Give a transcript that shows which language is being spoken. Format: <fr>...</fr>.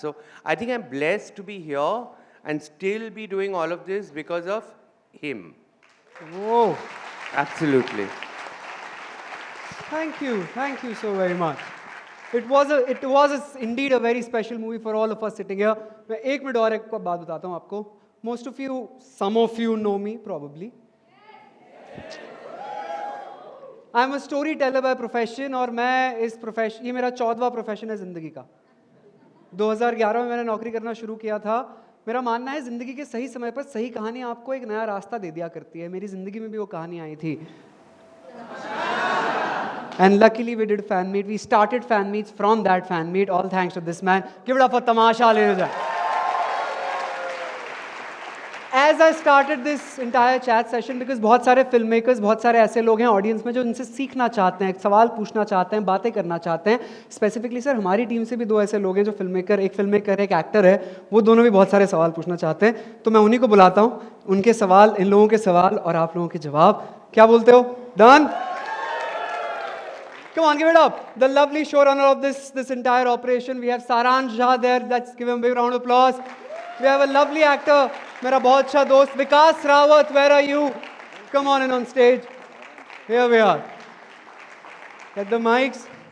<en>So I think I'm blessed to be here and still be doing all of this because of him. Whoa. Absolutely. Thank you so very much. It was indeed a very special movie for all of us sitting here.</en> <hi>मैं एक minute और एक बात बताता हूँ आपको.</hi> <en>Most of you, some of you know me probably. I'm a storyteller by profession,</en> <hi>और मैं इस प्रोफेशन, ये मेरा 14वां प्रोफेशन है ज़िंदगी का. 2011 में मैंने नौकरी करना शुरू किया था. मेरा मानना है ज़िंदगी के सही समय पर सही कहानी आपको एक नया रास्ता दे दिया करती है. मेरी ज़िंदगी में भी वो कहानी आई थी.</hi> <en>And luckily we did fan meet. We started fan meets from that fan meet. All thanks to this man. Give it up for Tamasha, ladies and gentlemen. As I started this entire chat session, because</en> <hi>बहुत सारे filmmakers, बहुत सारे ऐसे लोग हैं audience में जो इनसे सीखना चाहते हैं, सवाल पूछना चाहते हैं, बातें करना चाहते हैं. Specifically सर हमारी टीम से भी 2 ऐसे लोग हैं जो एक filmmaker एक actor है, वो दोनों भी बहुत सारे सवाल पूछना चाहते हैं. तो मैं उन्हीं को बुलाता हूँ. उनके सवाल, इन लोगों के सवाल और आप लोगों के जवाब. क्या बोलते हो?</hi> <en>Done? Come on, give it up. The lovely showrunner of this entire operation. We have Saransh Jha there. Let's give him a big round of applause. We have a lovely actor,</en> <hi>मेरा बहुत अच्छा दोस्त</hi> <en>Vikas Rawat. Where are you? Come on in on stage. Here we are. Get the mics.</en>